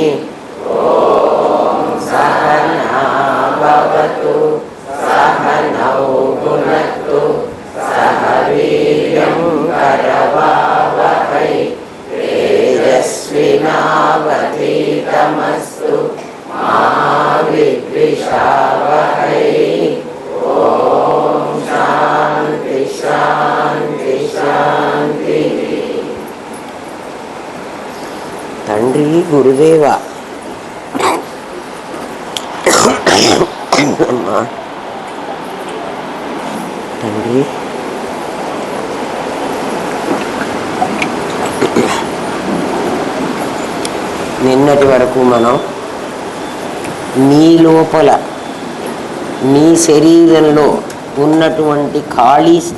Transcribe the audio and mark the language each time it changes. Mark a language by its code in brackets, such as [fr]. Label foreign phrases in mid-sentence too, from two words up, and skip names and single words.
[sa] ॐ सहना भवतु सहनौ भुनक्तु सह वीर्यं करवावहै तेजस्विनावधीतमस्तु मा विद्विषावहै। ॐ शान्ति शान्ति शान्ति। [te] తండ్రి గురుదేవ తండ్రి నిన్నటి వరకు మనం నీ లోపల నీ శరీరంలో ఉన్నటువంటి ఖాళీ